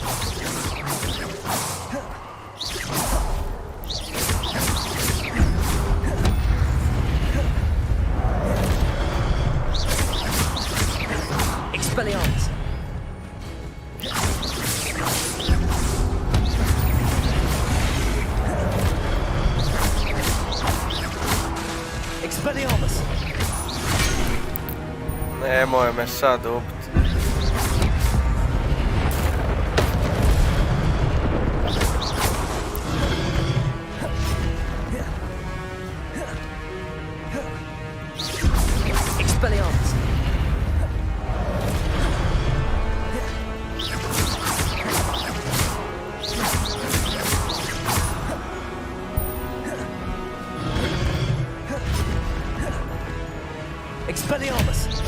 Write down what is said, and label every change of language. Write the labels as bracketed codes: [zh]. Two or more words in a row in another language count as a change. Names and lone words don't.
[la] Expelliarmus! Expelliarmus! [hr] Nemoj me sad ubiti. [la] Expelliarmus! Expelliarmus!